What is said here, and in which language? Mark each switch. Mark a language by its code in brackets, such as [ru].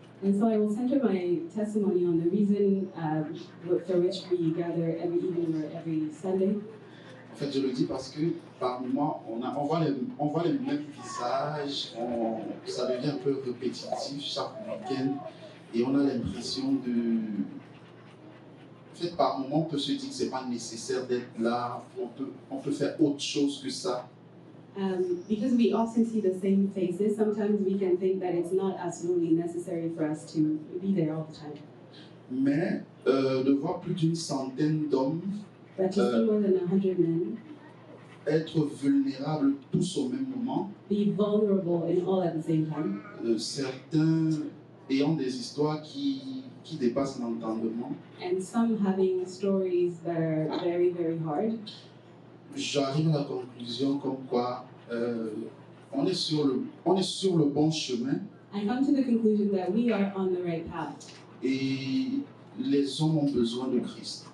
[en] And so I will center my testimony on the reason for which we gather every evening or every Sunday. [fr] En fait, je le dis parce que par moments, on voit les mêmes visages, ça devient un peu répétitif chaque week-end et on a l'impression de... En fait, par moments, on peut se dire que ce n'est pas nécessaire d'être là, on peut faire autre chose que ça. [en] Because we often see the same faces, sometimes we can think that it's not absolutely necessary for us to be there all the time. [fr] Mais de voir plus d'une centaine d'hommes [en] But to see more than 100 men [fr] être vulnérables tous au même moment, [en] be vulnerable and all at the same time, [fr] certains ayant des histoires qui dépassent l'entendement, [en] and some having stories that are very, very hard, [fr] j'arrive à la conclusion comme quoi on est sur le bon chemin [en] I come to the conclusion that we are on the right path, [fr] et les hommes ont besoin de Christ.